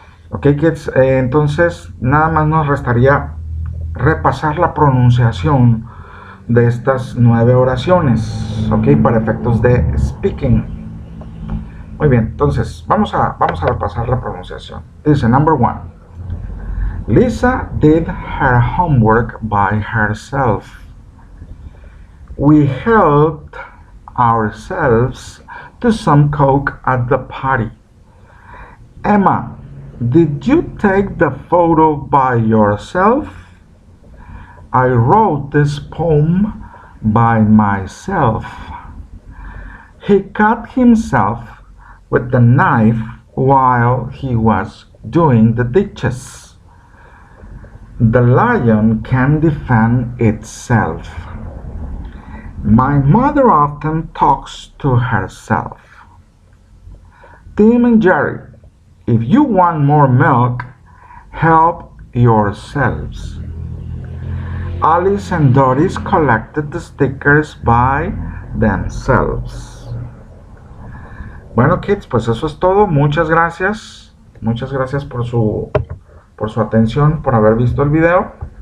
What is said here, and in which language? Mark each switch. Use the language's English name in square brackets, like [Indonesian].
[Spanish] Ok, kids, entonces nada más nos restaría repasar la pronunciación de estas 9 oraciones, ok, para efectos de speaking. Muy bien, entonces vamos a repasar la pronunciación. [English] Dice, number 1. Lisa did her homework by herself. We helped ourselves to some Coke at the party. Emma, did you take the photo by yourself? I wrote this poem by myself. He cut himself with the knife while he was doing the dishes. The lion can defend itself. My mother often talks to herself. Tim and Jerry, if you want more milk, help yourselves. Alice and Doris collected the stickers by themselves. [Spanish] Bueno, kids, pues eso es todo. Muchas gracias. Muchas gracias por su atención, por haber visto el video.